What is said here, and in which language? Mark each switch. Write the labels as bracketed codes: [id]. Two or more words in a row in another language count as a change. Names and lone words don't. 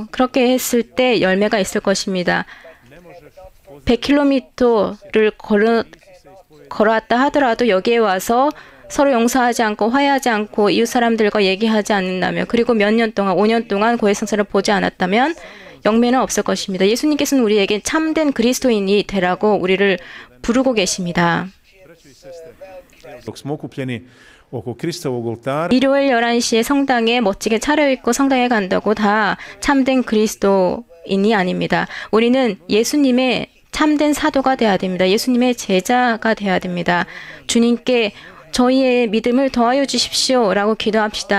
[ko] 그렇게 했을 때 열매가 있을 것입니다. 100km를 걸어왔다 하더라도 여기에 와서 서로 용서하지 않고 화해하지 않고 이웃 사람들과 얘기하지 않는다면, 그리고 몇 년 동안, 5년 동안 고해성사를 보지 않았다면 영매는 없을 것입니다. 예수님께서는 우리에게 참된 그리스도인이 되라고 우리를 부르고 계십니다. [hr] Dok smo okupljeni oko Kristovog oltara, [ko] 일요일 11시에 성당에 멋지게 차려입고 성당에 간다고 다 참된 그리스도인이 아닙니다. 우리는 예수님의 참된 사도가 되어야 됩니다. 예수님의 제자가 되어야 됩니다. 주님께 저희의 믿음을 더하여 주십시오 라고 기도합시다.